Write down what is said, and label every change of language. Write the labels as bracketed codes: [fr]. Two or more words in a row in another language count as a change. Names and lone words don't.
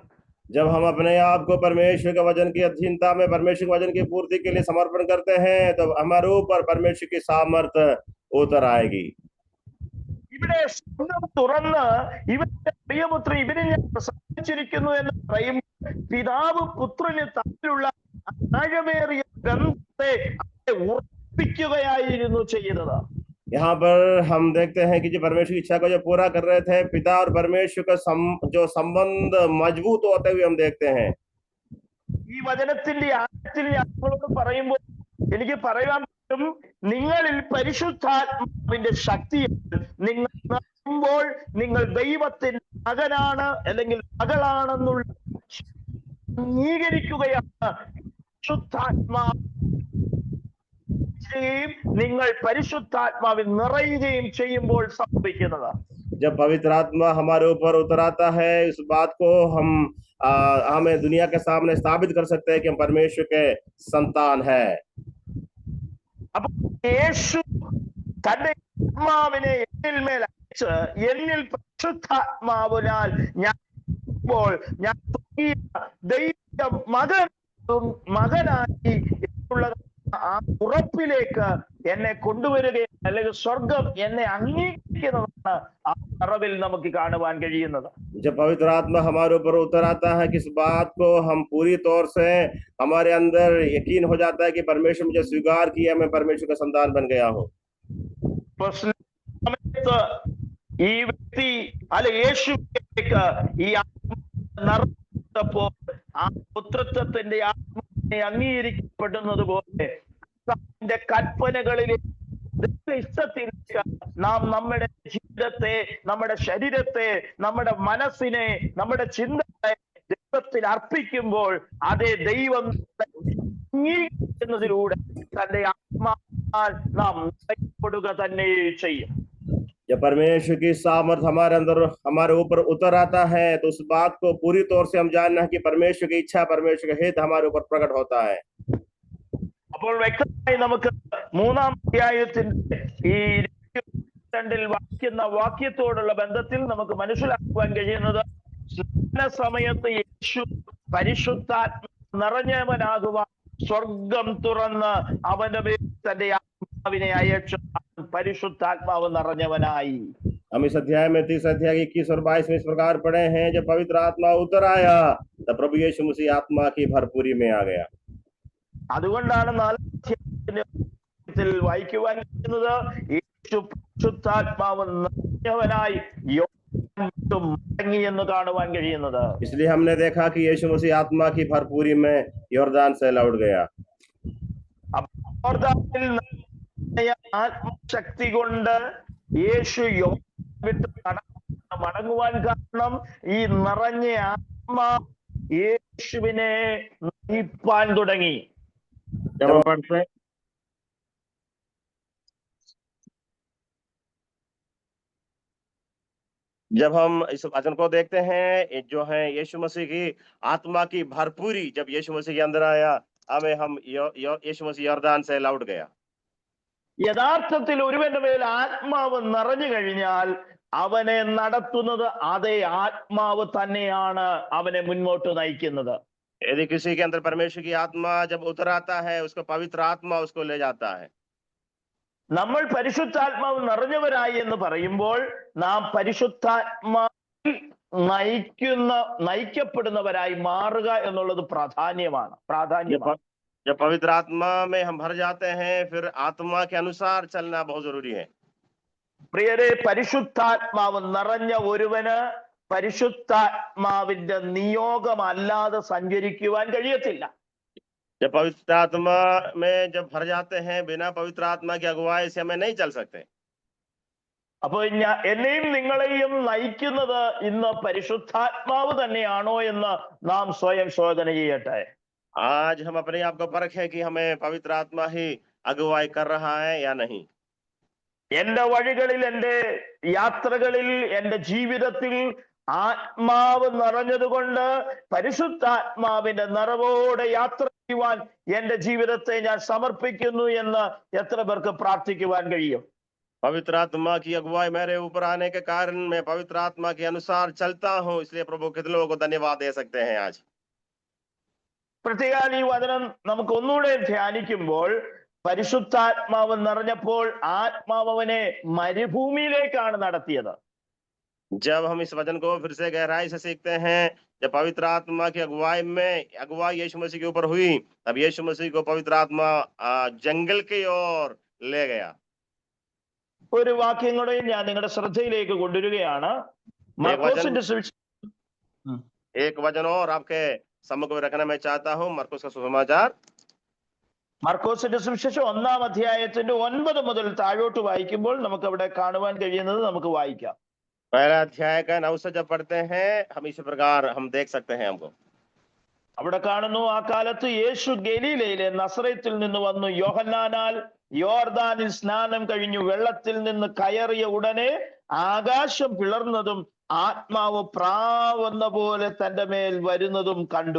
[hi] जब हम अपने आप को परमेश्वर के वचन की अधीनता में परमेश्वर के वचन की पूर्ति के लिए समर्पण करते हैं, तो हमारे ऊपर परमेश्वर की सामर्थ्य उतर आएगी। [ml] ഇവിടെ ശബ്ദം തുറന്ന് ഇവന്റെ പ്രിയപുത്രൻ ഇവനെ ഞാൻ പ്രസാദിച്ചിരിക്കുന്നു എന്ന് പറയും. പിതാവ് പുത്രന് തമ്മിലുള്ള ആഴമേറിയ ബന്ധത്തെ ഉറപ്പിക്കുകയായിരുന്നു ചെയ്യുന്നത്. [hi] यहाँ पर हम देखते हैं कि जो परमेश्वर की इच्छा को जो पूरा कर रहे थे, पिता और परमेश्वर का जो संबंध मजबूत होते हुए हम देखते हैं। [ml] ഈ വചനത്തിന്റെ ആഴത്തിൽ ഞങ്ങളോട് പറയുമ്പോൾ എനിക്ക് പറയാൻ പറ്റും, നിങ്ങളിൽ പരിശുദ്ധാത്മാവിന്റെ ശക്തി നിങ്ങൾ നടക്കുമ്പോൾ നിങ്ങൾ ദൈവത്തിന്റെ മകനാണ് അല്ലെങ്കിൽ മകളാണെന്നുള്ള അംഗീകരിക്കുകയാണ്. പരിശുദ്ധാത്മാവ് നിങ്ങൾ പരിശുദ്ധാത്മാവിൽ നിറയുകയും ചെയ്യുമ്പോൾ സംഭവിക്കുന്നത്. [hi] जब पवित्र आत्मा हमारे ऊपर उतर आता है, इस बात को हमें दुनिया के सामने स्थापित कर सकते हैं कि हम परमेश्वर के संतान है। [ml] അപ്പോൾ യേശു തന്റെ ആത്മാവിനെ എന്നിൽ അയച്ച് എന്നിൽ പരിശുദ്ധാത്മാവിനാൽ ഞാൻ ദൈവ മകനായി ഉള്ള ആ ഉറപ്പിലേക്ക് എന്നെ കൊണ്ടുവരികയും അല്ലെങ്കിൽ സ്വർഗം എന്നെ അംഗീകരിക്കുന്നതാണ് ആ നിറവിൽ നമുക്ക് കാണുവാൻ കഴിയുന്നത്. [hi] जब पवित्र आत्मा हमारे ऊपर उतर आता है, किस बात को हम पूरी तौर से हमारे अंदर यकीन हो जाता है कि परमेश्वर मुझे स्वीकार किया, मैं परमेश्वर का संतान बन गया हूँ। [ml] ഈ വ്യക്തി അല്ലെ യേശുവിലേക്ക് ഈ ആ പുത്രത്വത്തിന്റെ ആത്മാവിനെ അംഗീകരിക്കപ്പെടുന്നത് പോലെ കൽപ്പനകളിൽ ഇഷ്ടത്തിലേക്ക് നാം നമ്മുടെ ജീവിതത്തെ, നമ്മുടെ ശരീരത്തെ, നമ്മുടെ മനസ്സിനെ, നമ്മുടെ ചിന്തകളെ ദൈവത്തിൽ അർപ്പിക്കുമ്പോൾ അതേ ദൈവം അംഗീകരിക്കുന്നതിലൂടെ തന്റെ ആത്മാവാൽ നാം നയിക്കപ്പെടുക തന്നെ ചെയ്യും. [hi] जब परमेश्वर की सामर्थ हमारे अंदर हमारे ऊपर उतर आता है, तो उस बात को पूरी तौर से हम जानना है कि परमेश्वर की इच्छा, परमेश्वर का हित हमारे ऊपर प्रकट होता है। [ml] അപ്പോൾ വ്യക്തമായി നമുക്ക് മൂന്നാം അധ്യായത്തിന്റെ ഈ 22 വായിക്കുന്ന വാക്യത്തോടുള്ള ബന്ധത്തിൽ നമുക്ക് മനസ്സിലാക്കുവാൻ കഴിയുന്നത്, സമയത്ത് യേശു പരിശുദ്ധാത്മ നിറഞ്ഞവനാകുവാൻ സ്വർഗം തുറന്ന് അവന്റെ മേൽ തന്റെ ആത്മാവിനെ അയച്ചു പരിശുദ്ധാത്മാവ് നിറഞ്ഞവനായി. [hi] हम इस अध्याय में 30 अध्याय 21 और 22 में इस प्रकार पढ़े हैं, जब पवित्र आत्मा उतर आया तब प्रभु यीशु मसीह आत्मा की भरपूरी में आ गया। [ml] അതുകൊണ്ടാണ് 4 വായിക്കുവാൻ കഴിയുന്നത്, യേശു പരിശുദ്ധാത്മാവ് നിറഞ്ഞവനായി യോർദാൻ വിട്ട് മടങ്ങി എന്ന് കാണുവാൻ കഴിയുന്നത്. [hi] इसलिए हमने देखा कि यीशु मसीह आत्मा की भरपूरी में यॉर्दान से लौट गया। [ml] യോർദാനിൽ നിറഞ്ഞ ആത്മശക്തി കൊണ്ട് യേശു യോർദാൻ വിട്ട് മടങ്ങുവാൻ കാരണം ഈ നിറഞ്ഞ ആത്മാ യേശുവിനെ നയിപ്പാൻ തുടങ്ങി. [hi] जब हम इस वचन को देखते हैं, जो है यीशु मसीह की आत्मा की भरपूरी जब यीशु मसीह के अंदर आया, हम यीशु मसीह यॉर्दान से लौट गया। [ml] യഥാർത്ഥത്തിൽ ഒരുവന്റെ മേൽ ആത്മാവ് നിറഞ്ഞു കഴിഞ്ഞാൽ അവനെ നടത്തുന്നത് അതേ ആത്മാവ് തന്നെയാണ് അവനെ മുന്നോട്ട് നയിക്കുന്നത്. [hi] यदि किसी के अंदर परमेश्वर की आत्मा जब उतर आता है, उसको पवित्र आत्मा उसको ले जाता है। [ml] നമ്മൾ പരിശുദ്ധാത്മാവ് നിറഞ്ഞവരായി എന്ന് പറയുമ്പോൾ നാം പരിശുദ്ധാത്മാവിൽ നയിക്കപ്പെടുന്നവരായി മാറുക എന്നുള്ളത് പ്രാധാന്യമാണ്. [hi] जब पवित्र आत्मा में हम भर जाते हैं, फिर आत्मा के अनुसार चलना बहुत जरूरी है। [ml] പ്രിയരെ, പരിശുദ്ധാത്മാവ് നിറഞ്ഞ ഒരുവന് പരിശുദ്ധാത്മാവിന്റെ നിയോഗമല്ലാതെ സഞ്ചരിക്കുവാൻ കഴിയത്തില്ല. [hi] जब पवित्र आत्मा में जब भर जाते हैं, बिना पवित्र आत्मा की अगुवाई से हमें नहीं चल सकते। [ml] അപ്പൊ എന്നെയും നിങ്ങളെയും നയിക്കുന്നത് ഇന്ന് പരിശുദ്ധാത്മാവ് തന്നെയാണോ എന്ന് നാം സ്വയം ശോധന ചെയ്യട്ടെ. [hi] आज हम अपने आप को परखें कि हमें पवित्र आत्मा ही अगुवाई कर रहा है या नहीं। [ml] എന്റെ വഴികളിൽ, എന്റെ യാത്രകളിൽ, എന്റെ ജീവിതത്തിൽ ആത്മാവ് നിറഞ്ഞതുകൊണ്ട് പരിശുദ്ധാത്മാവിന്റെ നിറവോടെ യാത്ര ചെയ്യുവാൻ എന്റെ ജീവിതത്തെ ഞാൻ സമർപ്പിക്കുന്നു എന്ന് എത്ര പേർക്ക് പ്രാർത്ഥിക്കുവാൻ കഴിയും? [hi] पवित्र आत्मा की अगुवाई मेरे ऊपर आने के कारण मैं पवित्र आत्मा के अनुसार चलता हूँ, इसलिए प्रभु कितने लोगों को धन्यवाद दे सकते हैं आज। [ml] പ്രത്യേകം ഈ വചനം നമുക്ക് ഒന്നുകൂടെ ധ്യാനിക്കുമ്പോൾ, പരിശുദ്ധാത്മാവ് നിറഞ്ഞപ്പോൾ ആത്മാവ് അവനെ മരുഭൂമിയിലേക്കാണ് നടത്തിയത്. [hi] जब हम इस वचन को फिर से गहराई से सीखते हैं, जब पवित्र आत्मा की अगुवाई यीशु मसीह के ऊपर हुई, तब यीशु मसीह को पवित्र आत्मा जंगल की ओर ले गया। [ml] ഒരു വാക്യം കൂടെ ഞാൻ നിങ്ങളുടെ ശ്രദ്ധയിലേക്ക് കൊണ്ടുവരികയാണ്. [hi] एक वचन और आपके सम्मुख में रखना मैं चाहता हूँ, मरकुस का सुसमाचार। [ml] മർക്കോസിന്റെ സുവിശേഷം 1-ാം അധ്യായത്തിന്റെ 9 മുതൽ താഴോട്ട് വായിക്കുമ്പോൾ നമുക്ക് അവിടെ കാണുവാൻ കഴിയുന്നത് നമുക്ക് വായിക്കാം. [hi] पहला अध्याय का 9 से जब पढ़ते हैं, हम इसी प्रकार हम देख सकते हैं हमको। [ml] അവിടെ കാണുന്നു, ആ കാലത്ത് യേശു ഗലീലയിലെ നസറേത്തിൽ നിന്ന് വന്നു യോഹന്നാനാൽ യോർദാനിൽ സ്നാനം കഴിഞ്ഞു വെള്ളത്തിൽ നിന്ന് കയറിയ ഉടനെ ആകാശം പിളർന്നതും ആത്മാവ് പ്രാവെന്ന പോലെ തന്റെ മേൽ വരുന്നതും കണ്ടു.